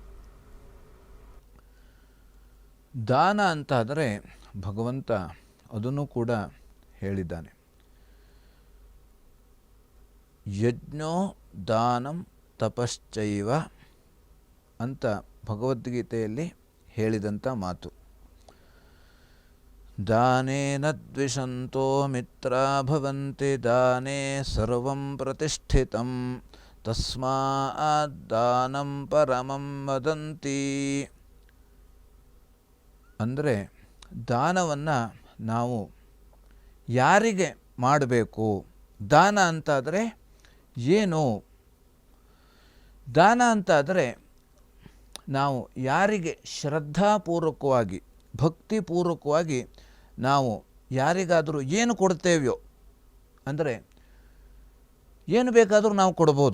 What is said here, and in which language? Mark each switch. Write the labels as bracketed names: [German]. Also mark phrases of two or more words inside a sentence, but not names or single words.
[Kannada] ದಾನ ಅಂತಾದರೆ ಭಗವಂತ ಅದನ್ನು ಕೂಡ ಹೇಳಿದ್ದಾನೆ. [Sanskrit] ಯಜ್ಞೋ ದಾನಂ ತಪಶ್ಚೈವ [Kannada] ಅಂತ ಭಗವದ್ಗೀತೆಯಲ್ಲಿ ಹೇಳಿದಂಥ ಮಾತು. [Sanskrit] ದಾನೇನ ದ್ವಿಷಂತೋ ಮಿತ್ರ ಭವಂತಿ ದಾನೇ ಸರ್ವಂ ಪ್ರತಿಷ್ಠಿತಂ ತಸ್ಮಾತ್ ದಾನಂ ಪರಮಂ ವದಂತಿ. [Kannada] ಅಂದರೆ ದಾನವನ್ನು ನಾವು ಯಾರಿಗೆ ಮಾಡಬೇಕು, ದಾನ ಅಂತಾದರೆ ಏನು, ದಾನ ಅಂತಾದರೆ ನಾವು ಯಾರಿಗೆ ಶ್ರದ್ಧಾಪೂರ್ವಕವಾಗಿ ಭಕ್ತಿಪೂರ್ವಕವಾಗಿ ನಾವು ಯಾರಿಗಾದರೂ ಏನು ಕೊಡ್ತೇವೆಯೋ, ಅಂದರೆ ಏನು ಬೇಕಾದರೂ ನಾವು ಕೊಡ್ಬೋದು.